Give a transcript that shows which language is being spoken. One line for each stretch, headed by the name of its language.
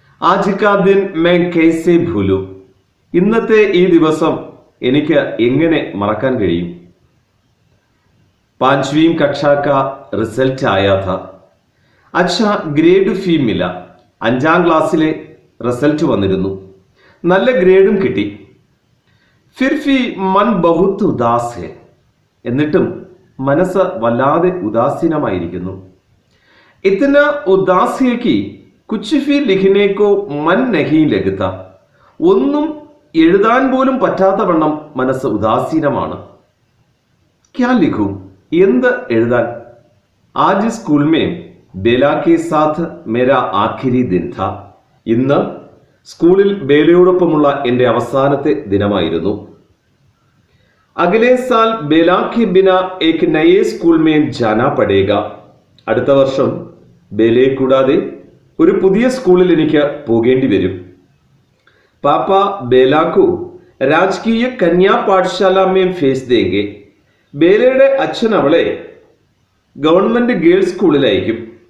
Hindi: ആജ് കാ ദിൻ മേ കൈസെ ഭൂലു.
Malayalam: ഇന്നത്തെ ഈ ദിവസം എനിക്ക് എങ്ങനെ മറക്കാൻ കഴിയും?
Hindi: 5वीं कक्षा का रिजल्ट आया था. अच्छा ग्रेड भी मिला.
Malayalam: 5ാം ക്ലാസ്സിലെ റിസൾട്ട് വന്നിരുന്നു. നല്ല ഗ്രേഡും കിട്ടി.
Hindi: फिर भी मन बहुत उदास है.
Malayalam: എന്നിട്ടും മനസ്സ് വല്ലാതെ ഉദാസീനമായിരിക്കുന്നു.
Hindi: इतना उदास है कि कुछ भी लिखने को मन नहीं लगता.
Malayalam: ഒന്നും എഴുതാൻ പോലും പറ്റാത്ത വണ്ണം മനസ്സ് ഉദാസീനമാണ്.
Hindi: क्या लिखूं?
Malayalam: എന്ത് എഴുതാൻ?
Hindi: आज स्कूल में बेला के साथ मेरा आखिरी दिन था.
Malayalam: ഇന്ന് സ്കൂളിൽ ബേലയോടൊപ്പമുള്ള എൻ്റെ അവസാനത്തെ ദിനമായിരുന്നു.
Hindi: अगले साल बेला के बिना एक नए स्कूल में जाना पड़ेगा.
Malayalam: അടുത്ത വർഷം ബേലയെ കൂടാതെ ഒരു പുതിയ സ്കൂളിൽ എനിക്ക് പോകേണ്ടി വരും.
Hindi: പാപ്പ ബേലാക്കു രാജകീയ കന്യാ പാഠശാല में भेज देंगे.
Malayalam: ബേലയുടെ അച്ഛൻ അവളെ ഗവൺമെന്റ് ഗേൾസ് സ്കൂളിൽ അയക്കും.